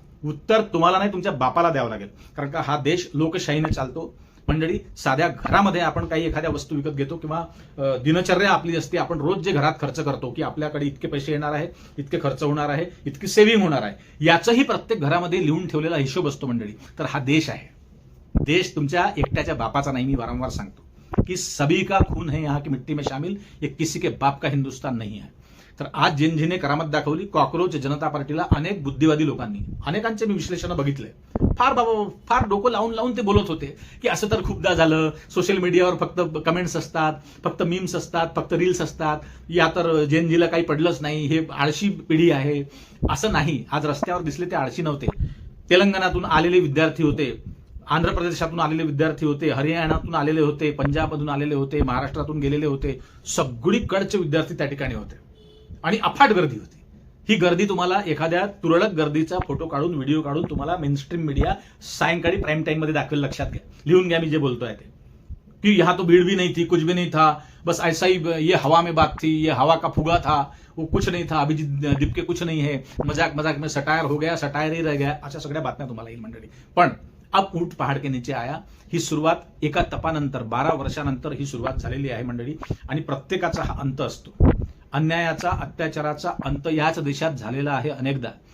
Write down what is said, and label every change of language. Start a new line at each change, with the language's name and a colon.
Marathi: उत्तर तुम्हाला नाही, तुमच्या बापाला द्यावं लागेल. कारण का हा देश लोकशाहीने चालतो मंडळी. साध्या घरामध्ये आपण काही एखाद्या वस्तू विकत घेतो किंवा दिनचर्या आपली असते, आपण रोज जे घरात खर्च करतो की आपल्याकडे इतके पैसे येणार आहे, इतके खर्च होणार आहे, इतकी सेव्हिंग होणार आहे, याचंही प्रत्येक घरामध्ये लिहून ठेवलेला हिशोब असतो मंडळी. तर हा देश आहे. देश तुमच्या एकट्याच्या बापाचा नाही. मी वारंवार सांगतो की
Hindi: सभी का खून है यहाँ की मिट्टी में शामिल, ये किसी के बाप का हिंदुस्तान नहीं है.
Marathi: तर आज जेनझीने करामत दाखवली कॉक्रोच जनता पार्टीला अनेक बुद्धिवादी लोकांनी, अनेकांचे मी विश्लेषण बघितले, फार डोकं लावून लावून ते बोलत होते की असं तर खूपदा झालं, सोशल मीडियावर फक्त कमेंट्स असतात, फक्त मीम्स असतात, फक्त रील्स असतात, या तर जेनझीला काही पडलंच नाही, हे आळशी पिढी आहे. असं नाही, आज रस्त्यावर दिसले ते आळशी नव्हते. तेलंगणातून आलेले विद्यार्थी होते, आंध्र प्रदेशातून आलेले विद्यार्थी होते, हरियाणातून आलेले होते, पंजाबमधून आलेले होते, महाराष्ट्रातून गेलेले होते, सगळीकडचे विद्यार्थी त्या ठिकाणी होते आणि अफाट गर्दी होती. ही गर्दी तुम्हाला एखाद्या तुरळक गर्दीचा फोटो काढून, व्हिडिओ काढून तुम्हाला मेनस्ट्रीम मीडिया सायंकाळी प्राईम टाइम मध्ये दाखवेल. लक्षात घ्या, लिहून घ्या मी जे बोलतोय ते,
Hindi: कि यहाँ तो भीड़ भी नहीं थी, कुछ भी नहीं था, बस ऐसा ही ये हवा में बात थी, ये हवा का फुगा था, वो कुछ नहीं था, अभिजीत दिपके कुछ नहीं है, मजाक मजाक में सटायर हो गया, सटायर ही रह गया,
Marathi: अशा सगळ्या बातम्या तुम्हाला येईल मंडळी. पण
Hindi: अब ऊंट पहाड़ के नीचे आया,
Marathi: ही सुरुवात एका तपानंतर 12 वर्षानंतर ही सुरुवात झालेली आहे मंडळी. आणि प्रत्येकाचा हा अंत असतो. अन्यायाचा, अत्याचाराचा अंत याच देशात झालेला आहे अनेकदा.